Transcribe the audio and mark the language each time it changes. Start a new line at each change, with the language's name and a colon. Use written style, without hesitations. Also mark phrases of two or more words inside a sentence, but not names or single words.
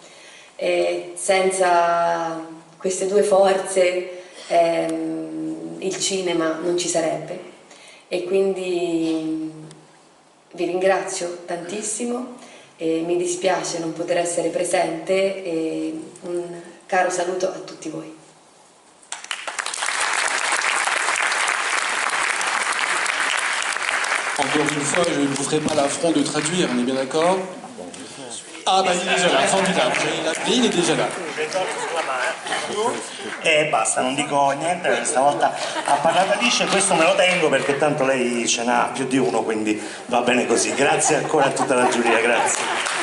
Italian: Senza queste 2 forze il cinema non ci sarebbe, e quindi vi ringrazio tantissimo e mi dispiace non poter essere presente, e un caro saluto a tutti voi.
French: Encore une fois, je ne vous ferai pas l'affront de traduire, on est bien d'accord? Ah bah il est déjà là, formidable, il est déjà là.
Italian: E basta, non dico niente, stavolta ha parlato Alice, questo me lo tengo perché tanto lei ce n'ha più di uno, quindi va bene così. Grazie ancora a tutta la giuria, grazie.